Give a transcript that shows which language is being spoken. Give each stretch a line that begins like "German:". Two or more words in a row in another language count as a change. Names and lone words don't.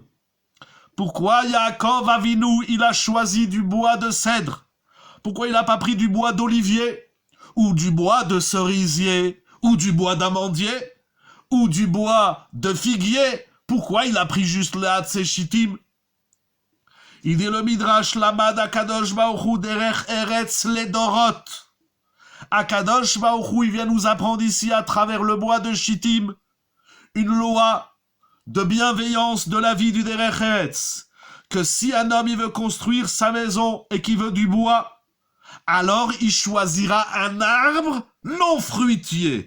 French: Pourquoi Yaakov Avinu, il a choisi du bois de cèdre? Pourquoi il n'a pas pris du bois d'olivier? Ou du bois de cerisier? Ou du bois d'amandier? Ou du bois de figuier? Pourquoi il a pris juste le
Hebrew: עצי שיטים?
French: Il dit le Midrash,
Hebrew: למד הקדוש ברוך הוא דרך ארץ לדורות. הקדוש ברוך הוא,
French: il vient nous apprendre ici à travers le bois de Shittim une loi de bienveillance de la vie du
Hebrew: דרך ארץ.
French: Que si un homme il veut construire sa maison et qu'il veut du bois, alors il choisira un arbre non fruitier.